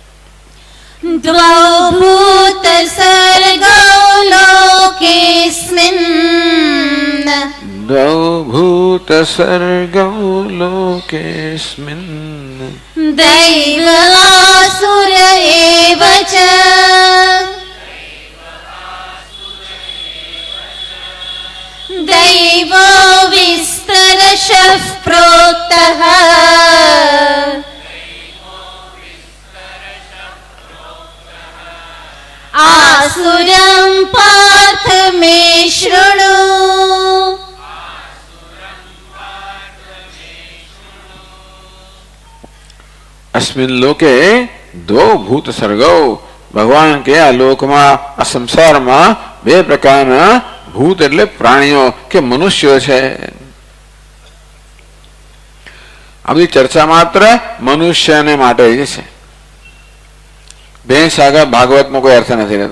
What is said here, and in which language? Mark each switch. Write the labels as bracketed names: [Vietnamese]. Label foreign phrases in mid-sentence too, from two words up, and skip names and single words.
[Sanskrit] દ્વૌ ભૂત સર્ગૌ લોકેસ્મિन् દ્વૌ ભૂત સર્ગૌ લોકેસ્મિन् દૈવ આસુર એવ ચ दैवो विस्तरशः प्रोक्तः आसुरं पार्थ मे शृणु। अस्मिन् लोके दो भूत सर्गो, [Hindi] भगवान के [Gujarati] આ લોકમાં આ સંસારમાં બે પ્રકારના ભૂત એટલે પ્રાણીઓ કે મનુષ્યો છે. આ બધી ચર્ચા માત્ર મનુષ્યને માટે જ છે. ભેંસ આગળ ભાગવતમાં કોઈ અર્થ નથી રહેતો.